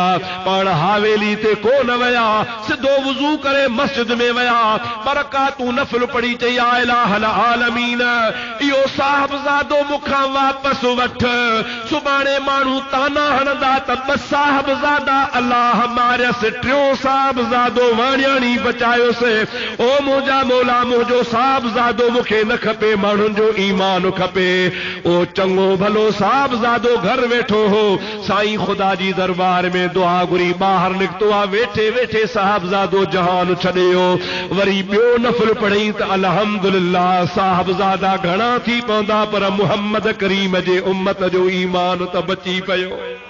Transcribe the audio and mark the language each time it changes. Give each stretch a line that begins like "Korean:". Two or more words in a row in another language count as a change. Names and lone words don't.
Sindhi: पाण हावेली ते कोन विया, सिधो वुज़ू करे मस्जिद में विया। बरकातूं नफ़िल पढ़ी चई,
Arabic: يا إله العالمين,
Sindhi: इहो साहिबज़ादो मूंखां वापसि वठ। सुभाणे माण्हू ताना हणंदा त 2 साहिबज़ादा अल्लाह मारियसि, 3 साहिबज़ादो वाणियाणी बचायोसि। ओ मुंहिंजा मौला, मुंहिंजो साहिबज़ादो मूंखे न खपे, माण्हुनि जो ईमान खपे। ओ चङो भलो साहिबज़ादो घर वेठो हो। साईं ख़ुदा जी दरबार में दुआ घुरी ॿाहिरि निकितो आहे। वेठे वेठे साहिबज़ादो जहान छॾियो। वरी ॿियो नफ़िल पढ़ई त अल्हम्दुलिल्लाह साहिबज़ादा घणा थी पवंदा, पर मुहम्मद करीम जे उम्मत जो ईमान त बची पियो।